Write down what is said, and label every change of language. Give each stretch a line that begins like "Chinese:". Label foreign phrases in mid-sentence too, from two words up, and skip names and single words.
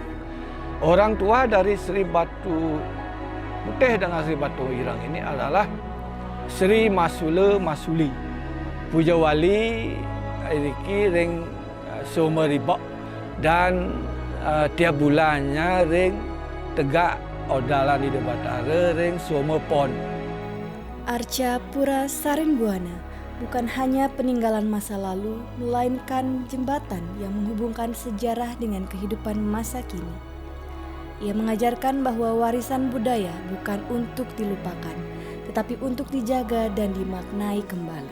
Indonesian: Orang tua dari Sri Batu Putih dengan Sri Batu Ireng ini adalah Sri Masula Masuli.
Balinese: Puja Wali iki ring Someribok
Indonesian: dan tiap bulannya
Balinese: ring tegak odalan di Batara ring Somepon.
Indonesian: Arca Pura Sarin Buana bukan hanya peninggalan masa lalu, melainkan jembatan yang menghubungkan sejarah dengan kehidupan masa kini. Ia mengajarkan bahwa warisan budaya bukan untuk dilupakan, tetapi untuk dijaga dan dimaknai kembali.